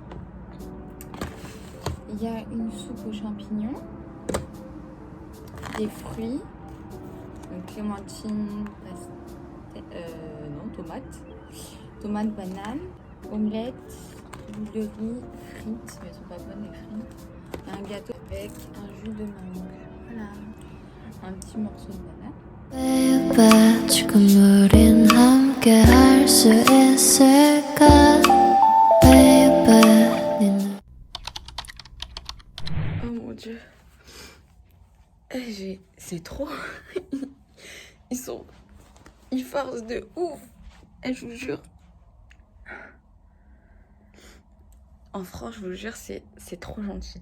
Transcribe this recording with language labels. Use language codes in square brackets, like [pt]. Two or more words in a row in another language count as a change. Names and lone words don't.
[fr] Il y a une soupe aux champignons, des fruits, donc clémentine, tomate, banane, omelette, boule de riz, frites, mais elles sont pas bonnes les frites, et un gâteau avec un jus de mangue. Voilà, un petit morceau de banane. [ko] Baby, 지금 우린 함께 할 수 있을까? Baby, [fr] Oh mon dieu. C'est trop. Ils forcent de ouf. Et je vous jure. En France, je vous jure, c'est trop gentil.